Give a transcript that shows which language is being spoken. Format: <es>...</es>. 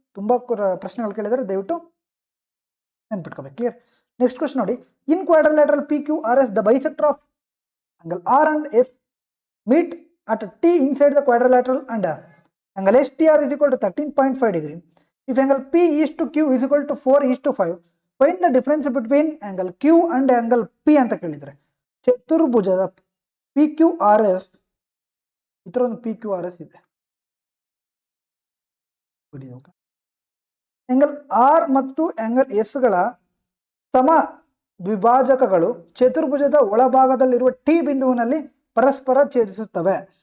<kn>ತುಂಬ ಪ್ರಶ್ನೆಗಳು ಕೇಳಿದರೆ ದಯವಿಟ್ಟು ನೆನ್ಪಿಟ್ಕೋಬೇಕು. ಕ್ಲಿಯರ್? ನೆಕ್ಸ್ಟ್ ಕ್ವಶನ್ ನೋಡಿ.</kn> <en>In quadrilateral P Q R S the bisector of angle R and S meet at T inside the quadrilateral and angle STR is equal to 13.5 degree. If angle P is to Q is equal to 4 is to 5, find the difference between angle Q and angle P</en> <kn>ಅಂತ ಕೇಳಿದರೆ. ಚತುರ್ಭುಜದ P Q R S, ಈ ಥರ ಒಂದು P Q R S ಇದೆ. Angle R ಮತ್ತು angle ಎಸ್ಗಳ ಸಮ ದ್ವಿಭಾಜಕಗಳು ಚತುರ್ಭುಜದ ಒಳಭಾಗದಲ್ಲಿರುವ T ಬಿಂದುವಿನಲ್ಲಿ ಪರಸ್ಪರ ಛೇದಿಸುತ್ತವೆ.</kn>